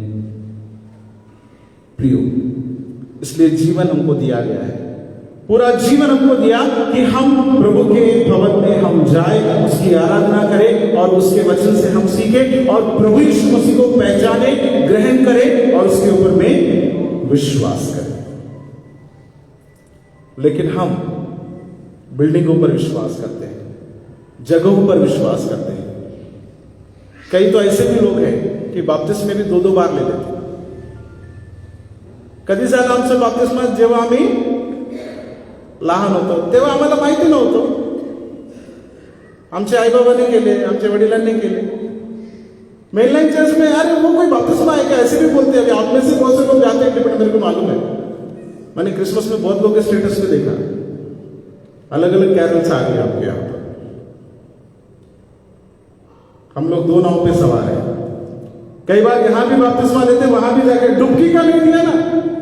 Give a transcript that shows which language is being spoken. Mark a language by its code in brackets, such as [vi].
[hi] प्रियो, इसलिए जीवन हमको दिया गया है, पूरा जीवन हमको दिया कि हम प्रभु के भवन में हम जाए, उसकी आराधना करें और उसके वचन से हम सीखें और प्रभु यीशु मसीह को पहचाने, ग्रहण करें और उसके ऊपर में विश्वास करें। लेकिन हम बिल्डिंगों पर विश्वास करते हैं, जगहों पर विश्वास करते हैं। कई तो ऐसे भी लोग हैं की बपतिस्मा भी 2-2 बार ले लेते. [mr] कधी झालं आमचं बपतिस्मा जेव्हा आम्ही लहान होतो तेव्हा आम्हाला माहिती नव्हतं. आमचे आई बाबांनी केले, आमच्या वडिलांनी केले. [hi] मेनलाइन चर्च में यार वो कोई बपतिस्मा है क्या, ऐसे भी बोलते हैं. अभी आप में से बहुत से लोग जाते हैं, बट मेरे को मालूम है. मैंने क्रिसमस में बहुत लोगों के स्टेटस पे देखा, अलग अलग कैरल्स आ गए आपके यहाँ पर. हम लोग 2 नाव पे सवार हैं. कई बार यहां भी बपतिस्मा लेते, वहां भी जाके डुबकी का ले दिया ना.